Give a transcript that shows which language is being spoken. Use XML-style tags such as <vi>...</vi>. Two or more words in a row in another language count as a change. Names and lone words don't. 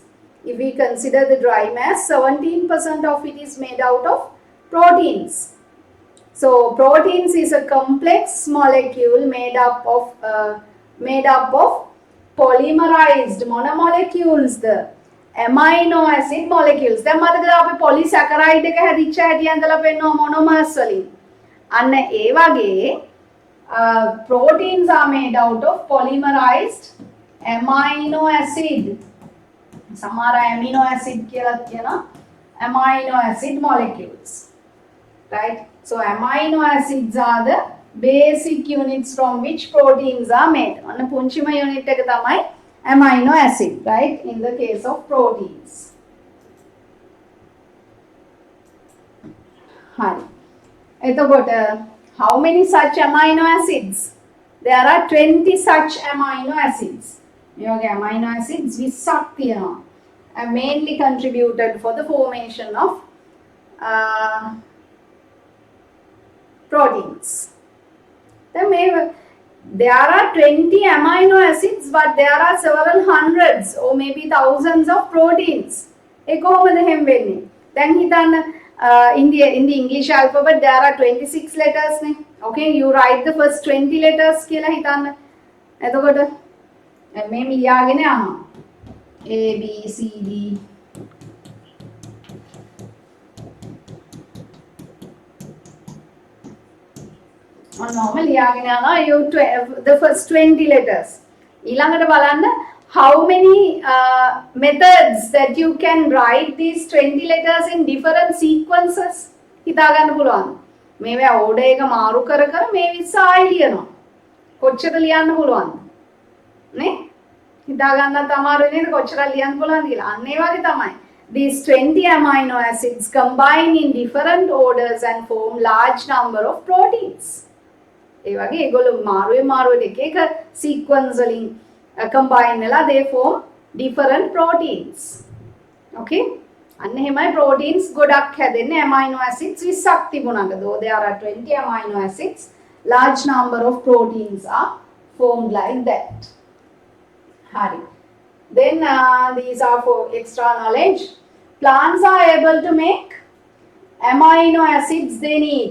<en>If we consider the dry mass, 17% of it is made out of proteins. So proteins is a complex molecule made up of polymerized monomolecules, the amino acid molecules.</en> <si>දැන් මතකද අපි polysaccharide එක හැදිච්ච හැටි ඇඳලා පෙන්නන monomers වලින්. අන්න ඒ වගේ</si> <en>proteins are made out of polymerized amino acid. සමහර amino acid</en> <si>කියලා කියනවා</si> <en>amino acid molecules. Right? So amino acids are the basic units from which proteins are made.</en> <si>අන්න පුංචිම unit එක තමයි</si> <en>amino acid, right? In the case of proteins. Hari. එතකොට how many such amino acids? There are 20 such amino acids.</en> <si>මේ වගේ</si> <en>amino acids</en> <si>20ක් තියෙනවා.</si> <en>And mainly contributed for the formation of proteins. Then there are 20 amino acids, but there are several hundreds or maybe thousands of proteins.</en> <si>ඒ කොහොමද හැම වෙන්නේ? දැන් හිතන්න</si> <en>in the English alphabet there are 26 letters නේ. Okay, you write the first 20 letters</en> <si>කියලා හිතන්න. එතකොට මේ ලියාගෙන යනවා.</si> <en>A B C D normally the first 20 letters.</en> <si>ඊළඟට බලන්න</si> <en>how many methods that you can write these 20 letters in different sequences.</en> <si>හිතා ගන්න පුළුවන්. මේවා order එක මාරු කර කර මේ 20 ආයි ලියනවා. කොච්චර ලියන්න පුළුවන්ද? නේ? හිතා ගන්නත් අමාරු නේද කොච්චර ලියන්න පුළුවන්ද කියලා. අන්න ඒ වගේ තමයි.</si> <en>These 20 amino acids combine in different orders and form large number of proteins.</en> <si>ඒ වගේ ඒගොල්ලෝ මාරුවේ එක එක sequence වලින් combine වෙලා</si> <en>they form different proteins.</en> <si>Okay? අන්න එහෙමයි proteins ගොඩක් හැදෙන්නේ</si> <en>amino acids</en> <si>20ක් තිබුණාට.</si> <en>Though there are 20 amino acids, large number of proteins are formed like that.</en> <si>Hari.</si> <en>Then these are for extra knowledge. Plants are able to make amino acids they need.</en>